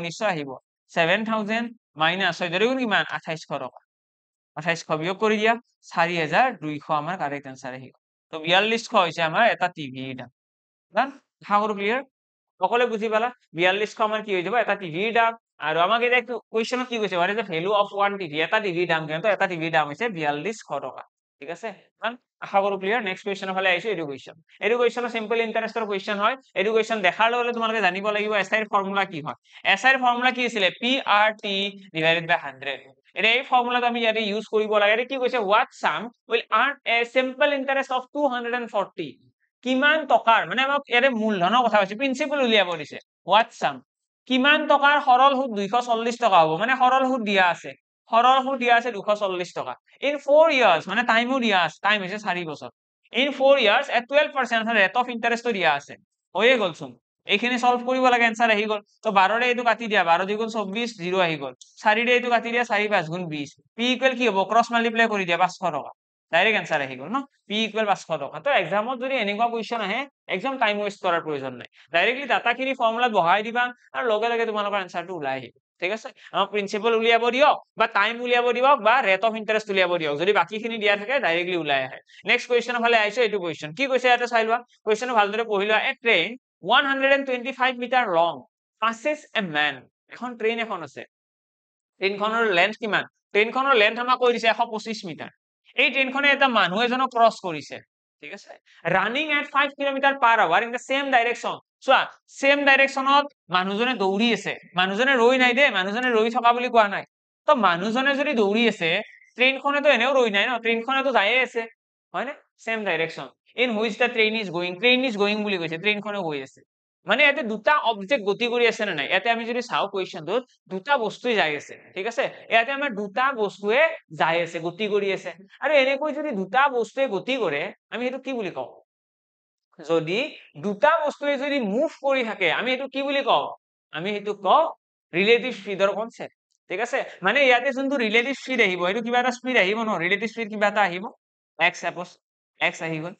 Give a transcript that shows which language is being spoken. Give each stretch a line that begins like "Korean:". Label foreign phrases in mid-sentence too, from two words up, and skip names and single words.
Assamese: নিশ্চয় আহিব 7000 মাইনাস 1400 গুণ কিমান 2800 টকা 2800 বিয়োগ কৰি দিয়া 4200 আমাৰ
English: correct answer
Assamese: আহিব তো 4200 হৈছে আমাৰ এটা টিভিৰ দাম ডান আশা কৰো ক্লিয়াৰ সকলে বুজি পালা 4200 আমাৰ কি হৈ যাব এটা টিভিৰ দাম আৰু আমাক এটা কোৱেশ্চনত কি কৈছে
English: what is the value of one TV
Assamese: এটা টিভিৰ দাম কিমান তো এটা টিভিৰ দাম হৈছে 4200 টকা ঠিক আছে ডান আশা কৰো ক্লিয়াৰ
English: next question
Assamese: ফালে আহিছো এডুকেশ্যন
English: simple interest question
Assamese: হয় এডুকেশ্যন দেখাৰ লগে তোমালোকে জানিব লাগিব এসআই এর ফর্মুলা কি হয় এসআই এর ফর্মুলা কি আছিল PRT
English: divided by
Assamese: 100 এটা এই ফর্মুলাটো আমি ইয়াতে ইউজ কৰিব লাগে এটা কি কৈছে
English: what sum will earn a simple interest of
Assamese: 240 কিমান টকাৰ মানে আমাক ইয়াতে মূলধনৰ কথা কৈছে প্ৰিন্সিপাল উলিয়াব দিছে
English: what sum
Assamese: কিমান টকাৰ সৰল সুদ 240 টকা হ'ব মানে সৰল সুদ দিয়া আছে 240 টকা
English: in 4 years
Assamese: মানে টাইমও দিয়া আছে টাইম হৈছে 4 বছৰ
English: in 4 years
Assamese: at 12%
English: rate of interest
Assamese: দিয়া আছে হয়ে গলচোন এইখিনি সলভ কৰিব লাগে आंसर আহি গল তো 12 ৰে এইটো কাটি দিয়া 12 দ্বিগুণ 24 0 আহি গল 4 ৰে এইটো কাটি দিয়া 4 5 গুণ 20 p ইকুৱেল কি হ'ব
English: cross multiply
Assamese: কৰি দিয়া 500 টকা
English: direct answer
Assamese: আহি গল ন p ইকুৱেল 500 টকা তো এক্সামত যদি এনেকুৱা কোৱেশ্চন আহে একদম
English: time waste
Assamese: কৰাৰ প্ৰয়োজন নাই ডাইৰেক্টলি ডাটাখিনি ফৰ্মুলাত বহাই দিবা আৰু লগে লগে তোমালোকৰ आंसरটো ওলাই আহিব ঠিক আছে আমাক প্ৰিন্সিপাল উলিয়াব দিয়ক বা টাইম উলিয়াব দিয়ক বা
English: rate of interest
Assamese: উলিয়াব দিয়ক যদি বাকিখিনি দিয়া থাকে ডাইৰেক্টলি ওলাই আহে
English: next question
Assamese: ফালে আহিছো এইটো কোৱেশ্চন কি কৈছে ইয়াতে চাই লোৱা কোৱেশ্চনটো ভালদৰে পঢ়ি লোৱা
English: a train
Assamese: 125 মিটাৰ লং
English: passes a man
Assamese: এখন ট্ৰেইন এখন আছে ট্ৰেইনখনৰ লেন্থ কিমান ট্ৰেইনখনৰ লেন্থ আমাক কৈ দিছে 125 মিটাৰ এই ট্ৰেইনখনে এটা মানুহ এজনক ক্ৰস কৰিছে ঠিক আছে
English: running at
Assamese: 5 কিলোমিটাৰ
English: per hour in the same direction
Assamese: চোৱা
English: same direction
Assamese: মানুহজনে দৌৰি আছে মানুহজনে ৰৈ নাই দে মানুহজনে ৰৈ থকা বুলি কোৱা নাই তো মানুহজনে যদি দৌৰি আছে ট্ৰেইনখনেতো এনেও ৰৈ নাই ন ট্ৰেইনখনেতো যায়ে আছে হয় না
English: same direction in which the train is going
Assamese: বুলি কৈছে ট্ৰেইনখনে গৈ আছে মানে ইয়াতে দুটা অবজেক্ট গতি কৰি আছে না নাই ইয়াতে আমি যদি চাও কোৱেশ্চনটোত দুটা বস্তুই যাই আছে ঠিক আছে ইয়াতে আমাৰ দুটা বস্তুৱে যাই আছে গতি কৰি আছে আৰু এনেকৈ যদি দুটা বস্তুৱে গতি কৰে আমি এটো কি বুলি কওঁ যদি দুটা বস্তুৱে যদি মুভ কৰি থাকে আমি এটো কি বুলি কওঁ আমি এটো কওঁ
English: relative speed concept
Assamese: ঠিক আছে মানে ইয়াতে যোনটো
English: relative speed
Assamese: আহিব এটো কিবা এটা স্পীড আহিব ন
English: relative speed
Assamese: কিবা এটা আহিব x সাপোজ x আহি গল